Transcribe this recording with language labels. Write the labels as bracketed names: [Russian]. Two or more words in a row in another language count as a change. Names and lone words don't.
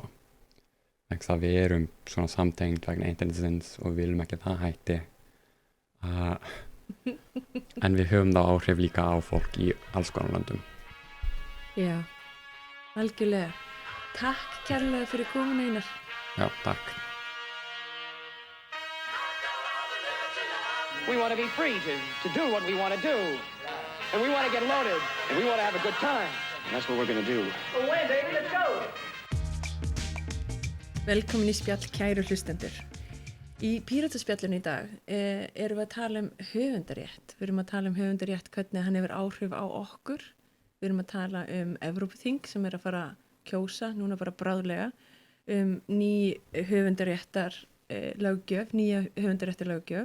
[Icelandic] Þannig að við erum svona samtengd vegna internetsins og við viljum ekki það hætti. En við höfum þá áhrif líka á fólk í alls konar löndum. Já, algjörlega. Takk kærlega fyrir komin, Einar. Já, takk. [English] We want to be free to do what we want to do. And we want to get loaded. And we want to have a good time. And that's what we're going to do. Well, wait, baby, let's go. [Icelandic] Velkomin í spjall, kæru hlustendur. Í Pírataspjallinu í dag erum við að tala höfundarétt. Við erum að tala höfundarétt, hvernig hann hefur áhrif á okkur. Við erum að tala Evrópuþing sem er að fara að kjósa, núna bara bráðlega, ný höfundaréttar löggjöf, nýja höfundaréttar löggjöf.